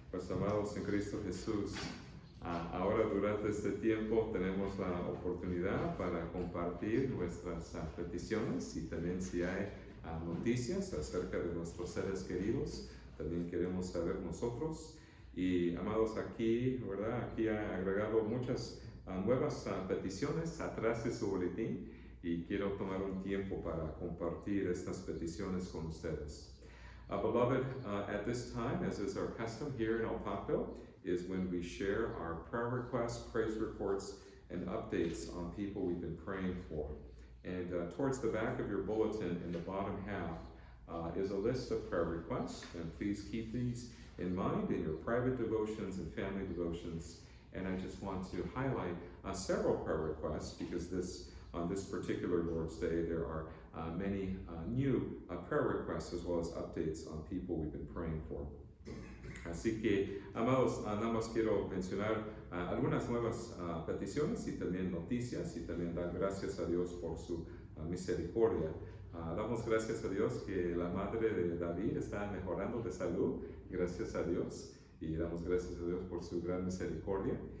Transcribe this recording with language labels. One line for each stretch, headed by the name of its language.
Spanish: amados en Cristo Jesús, ahora durante este tiempo tenemos la oportunidad para compartir nuestras peticiones y también si hay noticias acerca de nuestros seres queridos, también queremos saber nosotros. Y amados, aquí, ¿verdad? Aquí ha agregado muchas nuevas peticiones atrás de su boletín y quiero tomar un tiempo para compartir estas peticiones con ustedes.
English: Beloved, at this time, as is our custom here in El Paso, is when we share our prayer requests, praise reports, and updates on people we've been praying for. And towards the back of your bulletin in the bottom half is a list of prayer requests, and please keep these in mind in your private devotions and family devotions. And I just want to highlight several prayer requests because on this particular Lord's Day, there are many new prayer requests as well as updates on people we've been praying for.
Spanish: Así que, amados, nada más quiero mencionar algunas nuevas peticiones y también noticias y también dar gracias a Dios por su misericordia. Damos gracias a Dios que la madre de David está mejorando de salud, gracias a Dios, y damos gracias a Dios por su gran misericordia.